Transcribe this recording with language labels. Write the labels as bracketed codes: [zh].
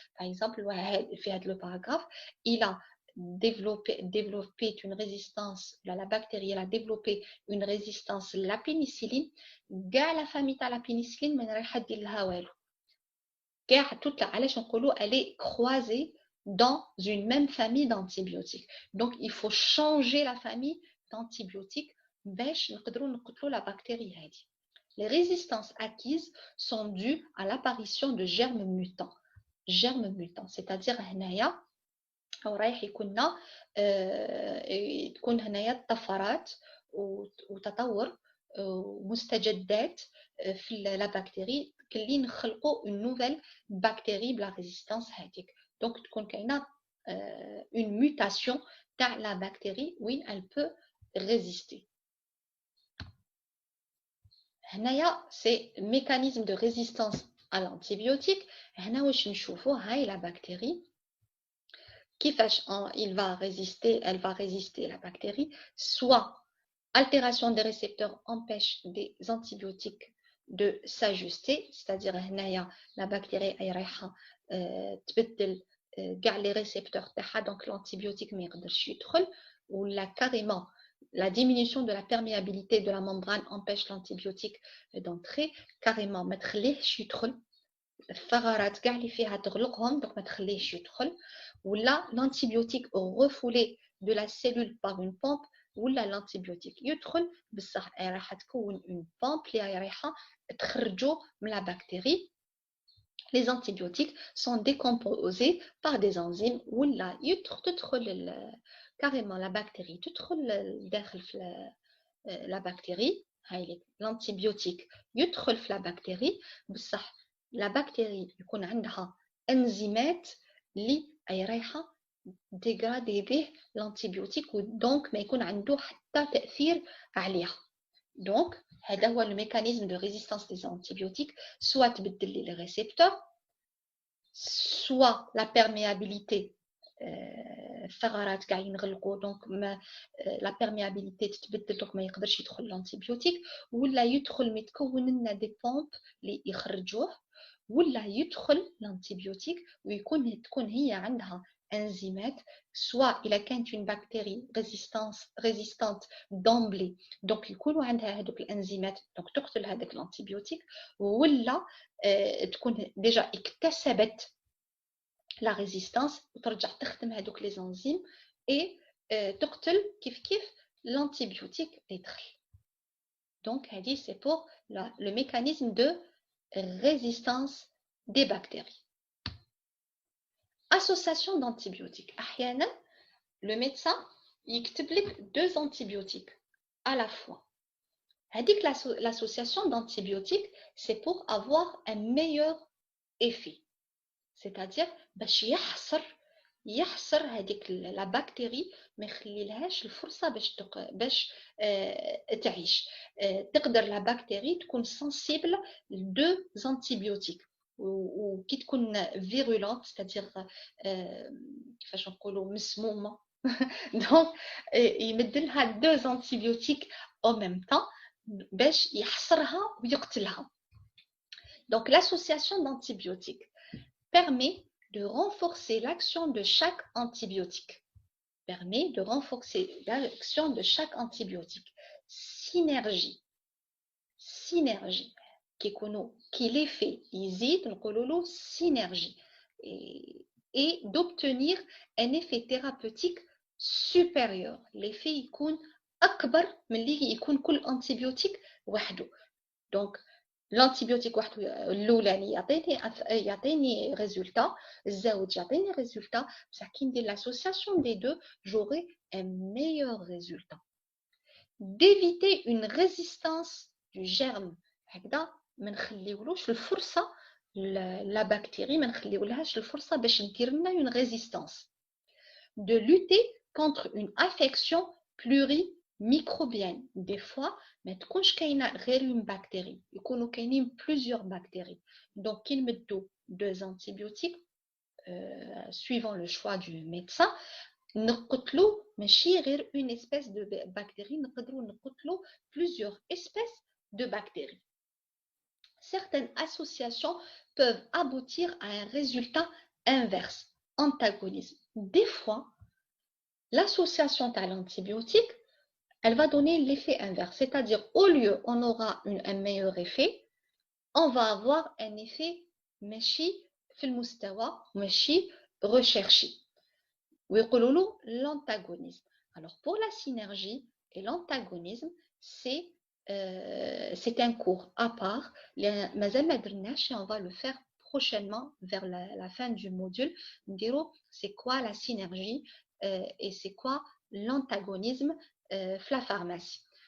[fr] Par exemple, le paragraphe, il a développé une résistance, la bactérie, elle a développé une résistance à la pénicilline, la famille de la pénicilline, mais elle est croisée dans une même famille d'antibiotiques. Donc, il faut changer la famille d'antibiotiques [ar] باش نقدروا نقتلوا [fr] la bactérie [ar] هذه. [fr] Les résistances acquises sont dues à l'apparition de germes mutants. Germes mutants, c'est-à-dire [ar] هنايا رايح تكون هنايا طفرات وتطور ومستجدات في لا بكتيري اللي نخلقوا [fr] une nouvelle bactérie [ar] بلا [fr] résistance [ar] هذيك. [fr] Donc [ar] تكون كاينه [fr] une mutation [ar] تاع [fr] la bactérie où elle peut résister. C'est le mécanisme de résistance à l'antibiotique. La bactérie qui elle va résister à la bactérie, soit altération des récepteurs empêche des antibiotiques de s'ajuster, c'est-à-dire la bactérie [ar] تبدل [fr] les récepteurs donc l'antibiotique [ar] ما يقدرش يدخل, [fr] ou là carrément la diminution de la perméabilité de la membrane empêche l'antibiotique d'entrer carrément. [ar] ما تخليهش يدخل الثغرات كاع اللي فيها تغلقهم [fr] donc [ar] ما تخليهش يدخل, [fr] ou là l'antibiotique refoulé de la cellule par une pompe, ou là l'antibiotique [ar] يدخل بصح راح تكون [fr] une pompe [ar] اللي رايحه تخرجوا من [fr] la bactérie. Les antibiotiques sont décomposés par des enzymes, ou là [ar] تدخل [fr] carrément la bactérie [ar] تدخل داخل [fr] la bactérie. l'antibiotique [ar] يدخل في [fr] la bactérie [ar] بصح la bactérie يكون عندها انزيمات اللي رايحه ديغرادي به l'antibiotique ودونك ما يكون عنده حتى تاثير عليها. [fr] Donc [ar] هذا هو [fr] le mécanisme de résistance des antibiotiques, soit [ar] تبدل [fr] les récepteurs, soit la perméabilité [ar] الثغرات كاع ينغلقوا دونك لا بيرميابيليتي تتبدل دونك ما يقدرش يدخل الانتيبيوتيك, ولا يدخل متكون لنا دي بومب اللي يخرجوه, ولا يدخل الانتيبيوتيك تكون هي عندها انزيمات, سواء الا كانت [fr] une bactérie résistante d'emblée [ar] دونك يكونوا عندها هذوك الانزيمات دونك تقتل هذاك الانتيبيوتيك, ولا تكون ديجا اكتسبت [fr] la résistance [ar] وترجع تخدم هذوك [fr] les enzymes et [ar] تقتل كيف [fr] l'antibiotique [ar] اللي دخل. [fr] Donc [ar] هذه [fr] c'est pour le mécanisme de résistance des bactéries. Association d'antibiotiques. [ar] أحيانا [fr] le médecin [ar] يكتب لك [fr] 2 antibiotiques à la fois. [ar] هذيك [fr] l'association d'antibiotiques c'est pour avoir un meilleur effet. C'est-à-dire [ar] باش يحصر هذيك لا بكتيري ما يخليلهاش الفرصه باش تعيش. تقدر لا بكتيري تكون سنسيبل لدو زانتيبيوتيك, وكي تكون فيرولونت [fr] c'est-à-dire [ar] كيفاش نقولوا مسمومه دونك يمد لها 2 زانتيبيوتيك او ميم طون باش يحصرها ويقتلها. [fr] Donc l'association d'antibiotiques permet de renforcer l'action de chaque antibiotique. Permet de renforcer l'action de chaque antibiotique. Synergie. Synergie. Qui l'effet [ar] يزيد نقولوا له [fr] synergie. Et d'obtenir un effet thérapeutique supérieur. L'effet [ar] يكون أكبر من اللي يكون كل [fr] antibiotique [ar] وحده. [fr] Donc l'antibiotique [ar] وحده الأولاني يعطيني [fr] résultat, [ar] الزوج يعطيني [fr] résultat, [ar] بصح كي ندير [fr] l'association des deux, j'aurai un meilleur résultat. D'éviter une résistance du germe. [ar] هكذا ما نخليولوش الفرصة [fr] la bactérie, [ar] ما نخليولهاش الفرصة باش ندير لنا [fr] une résistance. De lutter contre une infection plurimicrobienne. Des fois, [ar] ما تكونش كاينه غير [fr] une bactérie, [ar] يكونوا كاينين [fr] plusieurs bactéries. Donc, [ar] كي نمدوا [fr] deux antibiotiques, suivant le choix du médecin, [ar] نقتلوا ماشي غير [fr] une espèce de bactérie, [ar] نقدروا نقتلوا [fr] plusieurs espèces de bactéries. Certaines associations peuvent aboutir à un résultat inverse, antagonisme. Des fois, l'association à l'antibiotique, elle va donner l'effet inverse, c'est-à-dire au lieu on aura un meilleur effet, on va avoir un effet [ar] ماشي في المستوى ماشي [fr] recherché. [ar] ويقولوا له [fr] l'antagonisme. Alors pour la synergie et l'antagonisme, c'est un cours à part. [ar] مازال ما درناش [fr] et on va le faire prochainement vers la fin du module. [ar] نديرو [fr] c'est quoi la synergie et c'est quoi l'antagonisme [ar] في [fr] la pharmacie.